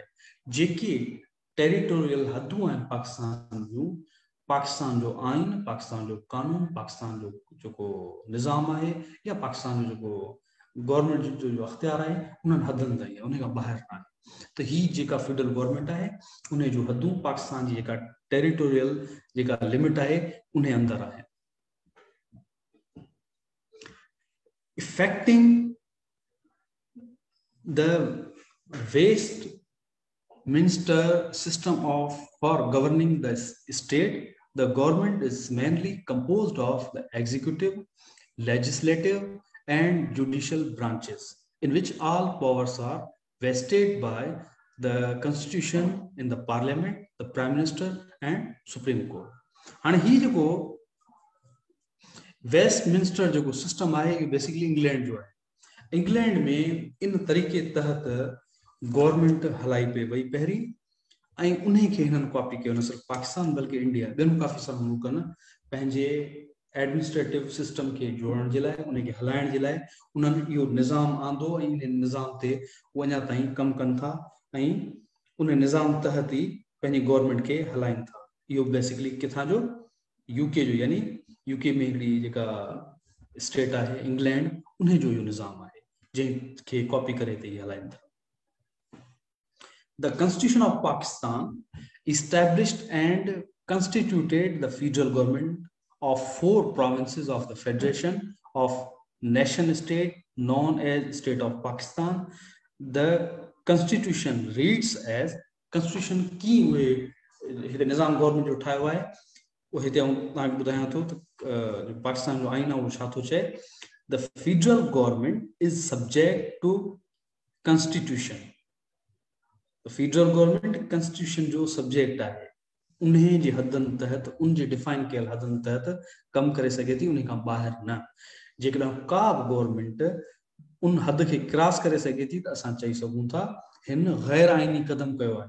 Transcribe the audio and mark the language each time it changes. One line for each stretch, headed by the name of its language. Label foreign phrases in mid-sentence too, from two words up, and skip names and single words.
Sindhi: जेके टेरिटोरियल हदूं आहिनि पाकिस्तान जूं, पाकिस्तान जो आइन, पाकिस्तान जो कानून, पाकिस्तान जो जेको निज़ाम आहे या पाकिस्तान जो जेको गवर्नमेंट जो अख्तियार आहे, उन्हनि हदनि ताईं आहे, उन खां ॿाहिरि न आहे। त ही जेका
English: federal government
Sindhi: आहे उन जूं हदूं पाकिस्तान जी जेका टेरिटोरियल जेका लिमिट आहे उन अंदरि आहे।
English: Affecting the Westminster system for governing the state, the government is mainly composed of the executive, legislative, and judicial branches, in which all powers are vested by the Constitution in the Parliament, the Prime Minister, and Supreme Court. And he
Sindhi: जो वेस्टमिंस्टर जो सिस्टम है बेसिकली इंग्लैंड जो है। इंग्लैंड में इन तरीके तहत गवर्नमेंट हलाई पे वही पहिरीं ऐं उन्हें खे हिननि कॉपी कयो, न सिर्फ़ु पाकिस्तान बल्कि इंडिया ॿियनि काफ़ी सारा मुल्कनि पंहिंजे
English: administrative system
Sindhi: के जोड़ण जे लाइ, उनखे हलाइण जे लाइ उन्हनि इहो निज़ाम आंदो ऐं इन निज़ाम ते उहे अञा ताईं कमु कनि था ऐं उन निज़ाम तहत ई पंहिंजी गवर्नमेंट खे हलाइनि था। इहो बेसिकली किथां जो, यूके जो, यानी यूके में हिकिड़ी जेका स्टेट आहे इंग्लैंड, उन जो इहो निज़ाम आहे जंहिंखे कॉपी करे ते हलाइनि था।
English: The Constitution of Pakistan established and constituted the federal government of 4 provinces of the Federation of Nation State known as State of Pakistan. The Constitution reads as
Sindhi: Constitution की हुए हिते निज़ाम गवर्नमेंट जो ठाहियो आहे वो हिते तव्हांखे ॿुधायां थो त पाकिस्तान जो आइन आहे उहो छा थो चए।
English: The federal government is subject to Constitution. federal government constitution
Sindhi: जो सब्जेक्ट आहे, उन्हें जे हदनि तहत, उन जे डिफाइन कयल हदनि तहत कमु करे सघे थी, उन खां ॿाहिरि न। जेकॾहिं का बि गवर्नमेंट उन हद खे क्रॉस करे सघे थी त असां चई सघूं था हिन गैर आइनी क़दम कयो आहे।